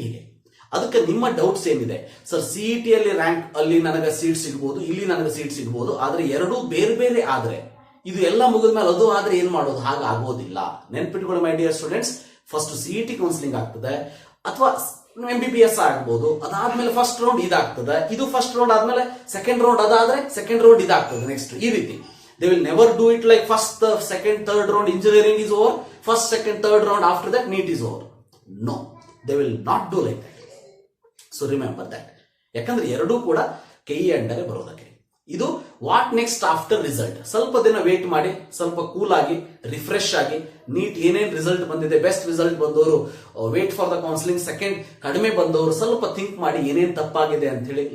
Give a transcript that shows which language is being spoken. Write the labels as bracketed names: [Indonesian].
[Kannada] ಹೀಗೆ ಅದಕ್ಕೆ ನಿಮ್ಮ ಡೌಟ್ಸ್ ಏನಿದೆ ಸರ್, CET ಅಲ್ಲಿ ರ್ಯಾಂಕ್ ಅಲ್ಲಿ ನನಗೆ ಸೀಟ್ ಸಿಗ್ಬೋದು, ಇಲ್ಲಿ ನನಗೆ ಸೀಟ್ ಸಿಗ್ಬೋದು, ಆದ್ರೆ ಎರಡೂ ಬೇರೆ ಬೇರೆ ಆದ್ರೆ ಇದು ಎಲ್ಲ ಮುಗಿದ ಮೇಲೆ ಅದು ಆದ್ರೆ ಏನ್ ಮಾಡೋದು? ಹಾಗಾಗೋದಿಲ್ಲ. ನೆನ್ಪಿಟ್ಕೊಳ್ಳಿ [English] my dear students, [Kannada] first CET counselling ಆಗ್ತದೆ ಅಥವಾ MBBS ಆಗ್ಬೋದು, ಅದಾದ್ಮೇಲೆ ಫಸ್ಟ್ ರೌಂಡ್ ಇದಾಗ್ತದೆ, ಇದು ಫಸ್ಟ್ ರೌಂಡ್ ಆದ್ಮೇಲೆ ಸೆಕೆಂಡ್ ರೌಂಡ್ ಅದಾದ್ರೆ ಸೆಕೆಂಡ್ ರೌಂಡ್ ಇದಾಗ್ತದೆ ನೆಕ್ಸ್ಟ್. ಈ ರೀತಿ [English] they will never do it like first, second, third round engineering is over, first, second, third round after that NEET is over. No, they will not do like that. So remember that. [Kannada] ಯಾಕಂದ್ರೆ ಎರಡೂ ಕೂಡ KE under ಬರೋದಕ್ಕೆ. ಇದು [English] What next after result. [Kannada] ಸ್ವಲ್ಪ ದಿನ wait ಮಾಡಿ, ಸ್ವಲ್ಪ cool ಆಗಿ ರಿಫ್ರೆಶ್ ಆಗಿ, ನೀಟ್ ಏನೇನ್ ರಿಸಲ್ಟ್ ಬಂದಿದೆ, ಬೆಸ್ಟ್ ರಿಸಲ್ಟ್ ಬಂದವರು [English] wait for the counselling, [Kannada] second ಕಡಿಮೆ ಬಂದವರು ಸ್ವಲ್ಪ ಥಿಂಕ್ ಮಾಡಿ ಏನೇನ್ ತಪ್ಪಾಗಿದೆ ಅಂತ ಹೇಳಿ.